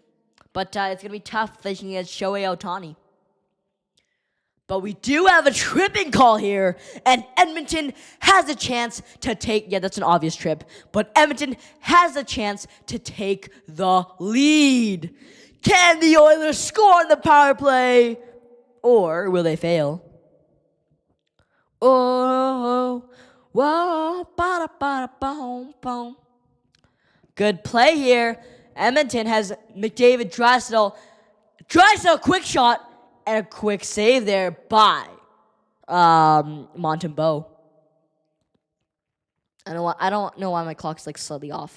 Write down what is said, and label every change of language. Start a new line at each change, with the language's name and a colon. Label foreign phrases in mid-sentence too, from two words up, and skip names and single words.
English: But it's going to be tough facing against Shohei Ohtani. But we do have a tripping call here, and Edmonton has a chance to take... Yeah, that's an obvious trip. But Edmonton has a chance to take the lead. Can the Oilers score on the power play? Or will they fail? Oh, whoa, ba-da-ba-da-boom, good play here. Edmonton has McDavid, Draisaitl, quick shot, and a quick save there by Montembeault. I don't know why my clock's slightly off.